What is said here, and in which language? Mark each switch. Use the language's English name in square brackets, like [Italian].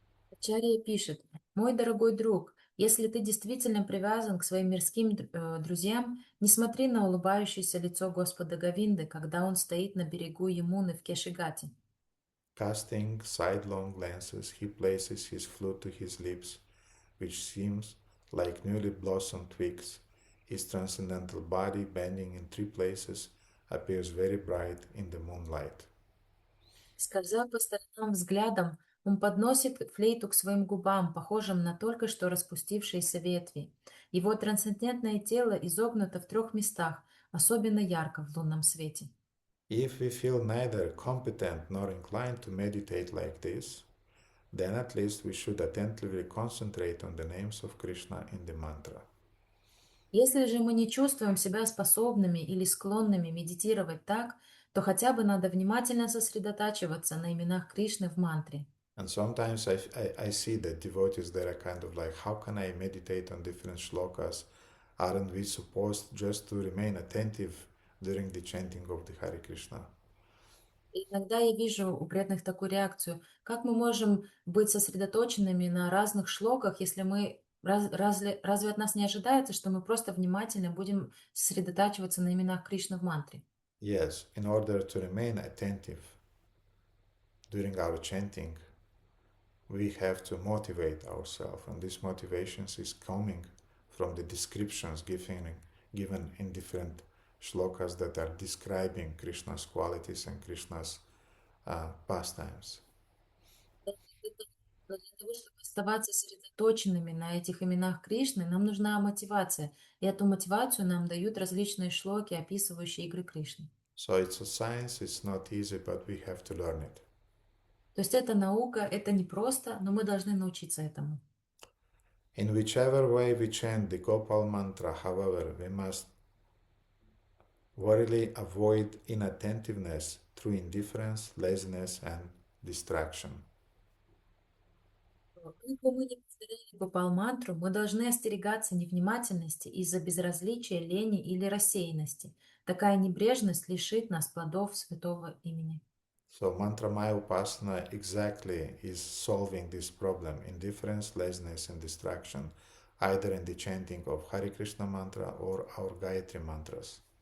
[Russian] Ачарья пишет: «Мой дорогой друг, если ты действительно привязан к своим мирским друзьям, не смотри на улыбающееся лицо Господа Говинды, когда он стоит на берегу Ямуны в Кешигате». [English] Casting sidelong glances, he places his flute to his lips, which seems like newly blossomed twigs. His transcendental body, bending in 3 places, appears very bright in the moonlight. [Russian] Скользя по сторонам взглядом, он подносит флейту к своим губам, похожим на только что распустившиеся ветви. Его трансцендентное тело изогнуто в 3 местах, особенно ярко в лунном свете. [English] If we feel neither competent nor inclined to meditate like this, then at least we should attentively concentrate on the names of Krishna in the mantra. [Russian] Если же мы не чувствуем себя способными или склонными медитировать так, то хотя бы надо внимательно сосредотачиваться на именах Кришны в мантре. [English] And sometimes I see that devotees, they're kind of like, how can I meditate on different shlokas? Aren't we supposed just to remain attentive during the chanting of the Hare Krishna? [Russian] И иногда я вижу у преданных такую реакцию. Как мы можем быть сосредоточенными на разных шлоках, если мы... Разве от нас не ожидается, что мы просто внимательно будем сосредотачиваться на именах Кришны в мантре? [English] Yes, in order to remain attentive during our chanting, we have to motivate ourselves, and this motivation is coming from the descriptions given in different shlokas that are describing Krishna's qualities and Krishna's pastimes. [Russian] Но для того, чтобы оставаться сосредоточенными на этих именах Кришны, нам нужна мотивация. И эту мотивацию нам дают различные шлоки, описывающие игры Кришны. [English] So it's a science, it's not easy, but we have to learn it. [Russian] То есть это наука, это непросто, но мы должны научиться этому. [English] In whichever way we chant the Gopal mantra, however, we must warily avoid inattentiveness through indifference, laziness, and distraction. [Russian] Как бы мы ни повторяли Гопал-мантру, мы должны остерегаться невнимательности из-за безразличия, лени или рассеянности. Такая небрежность лишит нас плодов святого имени. [English] So mantra maya upasana exactly is solving this problem, indifference, laziness, and distraction, either in the chanting of Hare Krishna mantra or our Gayatri mantras.